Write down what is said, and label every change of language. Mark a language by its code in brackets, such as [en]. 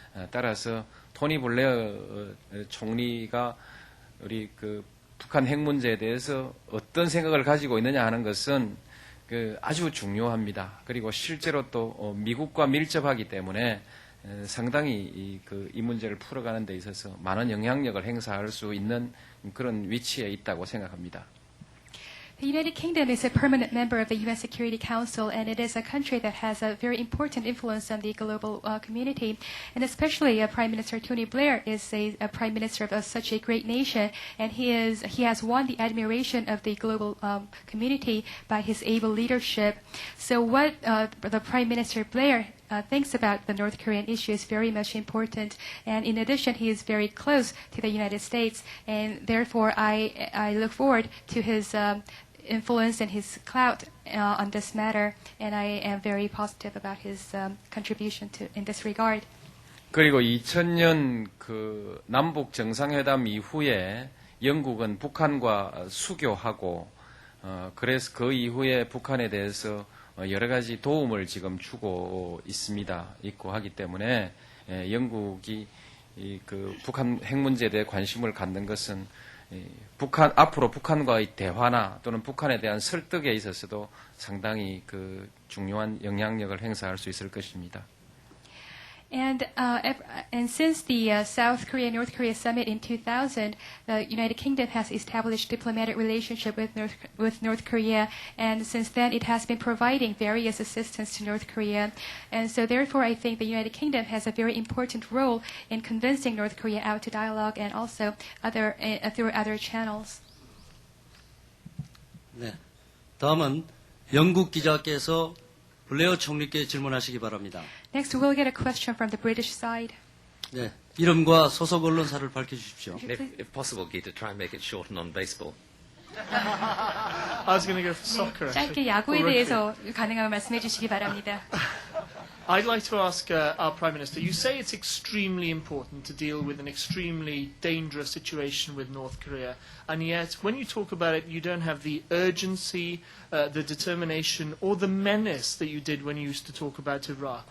[ko] 따라서 토니 블레어 총리가 우리 북한 핵 문제에 대해서 어떤 생각을 가지고 있느냐 하는 것은 아주 중요합니다. 그리고 실제로 또 미국과 밀접하기 때문에 상당히 이 문제를 풀어가는 데 있어서 많은 영향력을 행사할 수 있는 그런 위치에 있다고 생각합니다. [en] The United Kingdom is a permanent member of the UN Security Council, and it is a country that has a very important influence on the global community. And especially Prime Minister Tony Blair is a prime minister of such a great nation, and he has won the admiration of the global community by his able leadership. So what the Prime Minister Blair thinks about the North Korean issue is very much important, and in addition, he is very close to the United States, and therefore I look forward to his influence and his clout on this matter, and I am very positive about his contribution in this regard. [ko] 그리고 2000년 남북 정상회담 이후에 영국은 북한과 수교하고 그래서 그 이후에 북한에 대해서 여러 가지 도움을 지금 주고 있고 하기 때문에 영국이 북한 핵 문제에 대해 관심을 갖는 것은 앞으로 북한과의 대화나 또는 북한에 대한 설득에 있어서도 상당히 중요한 영향력을 행사할 수 있을 것입니다. [en] And since the South Korea North Korea summit in 2000, the United Kingdom has established diplomatic relationship with North Korea, and since then it has been providing various assistance to North Korea, and so therefore I think the United Kingdom has a very important role in convincing North Korea out to dialogue and also through other channels. [ko] 네. 다음은 영국 기자께서 블레어 총리께 질문하시기 바랍니다. [en] Next, we'll get a question from the British side. [ko] 네. 이름과 소속 언론사를 밝혀주십시오. [en] If possible, Guy, to try and make it short and on baseball. I was going to go for soccer. [ko] 짧게 [en] actually. [ko] 야구에 [en] Or rugby. [ko] 대해서 가능하면 말씀해 주시기 바랍니다. [en] I'd like to ask our Prime Minister, you say it's extremely important to deal with an extremely dangerous situation with North Korea, and yet when you talk about it, you don't have the urgency, the determination, or the menace that you did when you used to talk about Iraq.